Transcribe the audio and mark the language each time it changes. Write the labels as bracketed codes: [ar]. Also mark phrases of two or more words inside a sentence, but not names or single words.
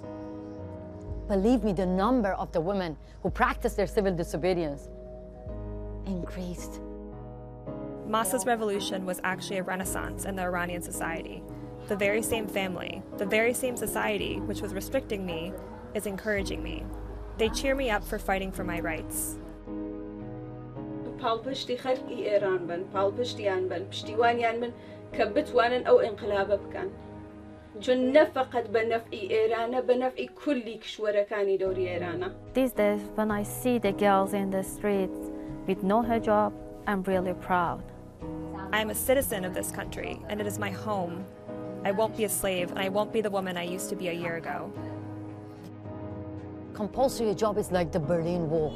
[en] Believe me, the number of the women who practice their civil disobedience increased. Mahsa's revolution was actually a renaissance in the Iranian society. The very same family, the very same society which was restricting me, is encouraging me. They cheer me up for fighting for my rights. [ckb] پاڵپشتی خەڵکی ئێران بن، پاڵپشتیان بن، پشتیوانیان بن کە بتوانن ئەو ئینقلابە بکەن. چون نەفقەت بە نەفعی ئێرانە، بە نەفعی کولی کشوەرەکانی دەوری ئێرانە. [en] These days, when I see the girls in the streets with no hijab, I'm really proud. I am a citizen of this country, and it is my home. I won't be a slave, and I won't be the woman I used to be a year ago. Compulsory hijab is like the Berlin Wall.